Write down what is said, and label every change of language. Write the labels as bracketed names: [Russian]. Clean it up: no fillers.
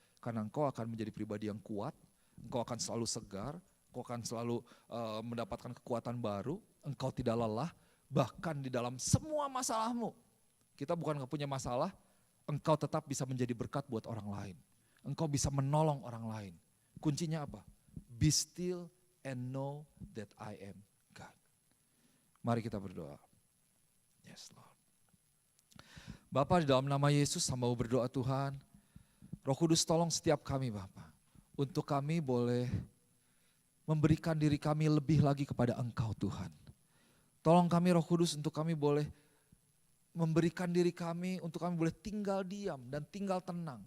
[Indonesian] Karena engkau akan menjadi pribadi yang kuat, engkau akan selalu segar, engkau akan selalu mendapatkan kekuatan baru, engkau tidak lelah, bahkan di dalam semua masalahmu. Kita bukan gak punya masalah, engkau tetap bisa menjadi berkat buat orang lain. Engkau bisa menolong orang lain. Kuncinya apa? [English] Be still and know that I am God. [Indonesian] Mari kita berdoa. [English] Yes Lord. [Indonesian] Bapa, di dalam nama Yesus hamba mau berdoa Tuhan. Roh Kudus tolong setiap kami Bapa. Untuk kami boleh memberikan diri kami lebih lagi kepada Engkau Tuhan. Tolong kami Roh Kudus untuk kami boleh memberikan diri kami, untuk kami boleh tinggal diam dan tinggal tenang.